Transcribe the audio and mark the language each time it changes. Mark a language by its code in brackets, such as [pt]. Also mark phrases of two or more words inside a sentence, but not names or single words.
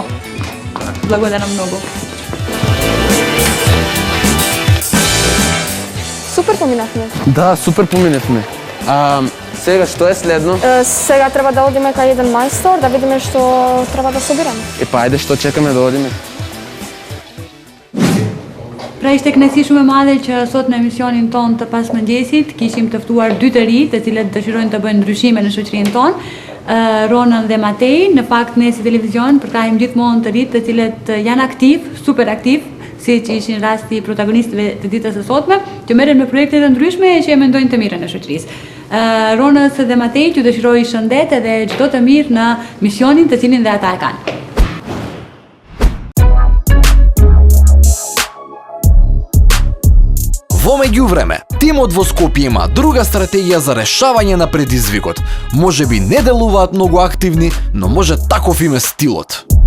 [mk] Благодарам многу. Супер поминавме. Да, супер поминавме. Сега што е следно? Сега треба да одиме кај еден мајстор, да видиме што треба да собираме. Па ајде, што чекаме да одиме? [sq] Pra ishte kënaqësi shumë e madhe që sot në emisionin ton të pasmëngjesit kishim të ftuar dy të ri, të cilët dëshirojnë të bëjnë ndryshime në shoqërinë tonë, Ronën dhe Matej. Në fakt ne si televizion përkajmë gjithmonë të rit të cilët janë aktiv, super aktiv, si që ishin rasti protagonistëve të ditës së sotme, që merren me projekte të ndryshme e që e mendojnë të mirën e shoqërisë. Ronës dhe Matej që dëshiroj shëndet edhe çdo të mirë në misionin të cilin dhe ata e kanë. [mk] Во меѓувреме, тимот во Скопје има друга стратегија за решавање на предизвикот. Можеби не делуваат многу активни, но може таков им е стилот.